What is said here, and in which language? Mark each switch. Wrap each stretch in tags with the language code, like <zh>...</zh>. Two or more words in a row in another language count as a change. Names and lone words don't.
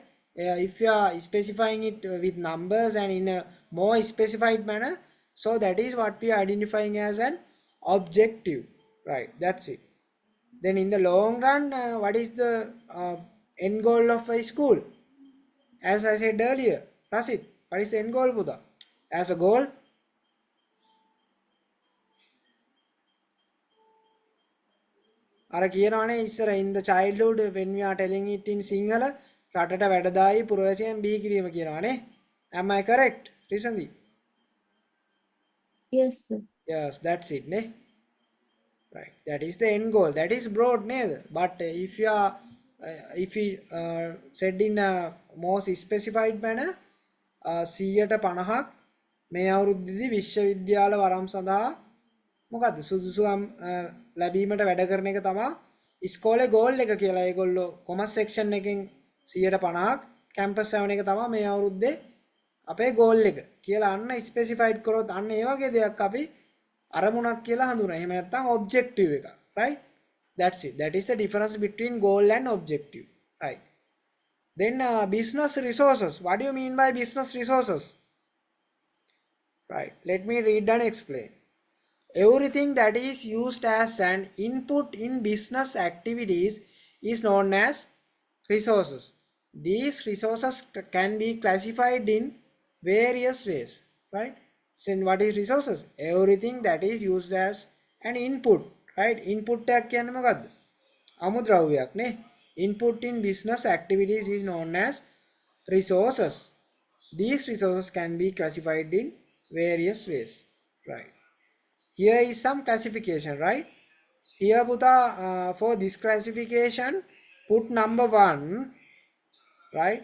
<en>If you are specifying it with numbers and in a more specified manner, so that is what we are identifying as an objective, right? That's it. Then in the long run, what is the end goal of a school? As I said earlier, Rasid, what is the end goal, Buddha? As a goal,</en> <si>අර කියනවනේ ඉස්සර</si> <en>in the childhood when we are telling it in</en> <si>සිංහල රටට වැඩදායි පුරවැසියන් බිහි කිරීම කියනවනේ.</si> <en>Am I correct? Recently? Yes, sir. Yes, that's it, ne? Right. That is the end goal. That is broad, ne? But if you are, if we said in a more specified manner,</en> <si>150ක් මේ අවුරුද්දේදී විශ්වවිද්‍යාල වරම් සඳහා මොකද්ද සුදුසුකම් ලැබීමට වැඩ කරන එක තමයි ඉස්කෝලේ ගෝල් එක කියලා. ඒගොල්ලෝ</si> <en>commerce section</en> <si>එකෙන් 150ක් කැම්පස් යවන එක තමයි මේ අවුරුද්දේ අපේ ගෝල් එක කියලා අන්න ස්පෙસિෆයිඩ් කරොත් අන්න ඒ වගේ දෙයක් අපි අරමුණක් කියලා හඳුනනවා. එහෙම නැත්නම් ඔබ්ජෙක්ටිව් එක,</si> <en>right? That's it. That is the difference between goal and objective, right? Then business resources. What do you mean by business resources? Right. Let me read and explain. Everything that is used as an input in business activities is known as resources. These resources can be classified in various ways, right? So what is resources? Everything that is used as an input, right?</en> <si>Input එකක් කියන්නේ මොකද්ද? අමුද්‍රව්‍යයක් නේ.</si> <en>Input in business activities is known as resources. These resources can be classified in various ways, right? Here is some classification, right? Here Puta, for this classification, put number 1, right?</en>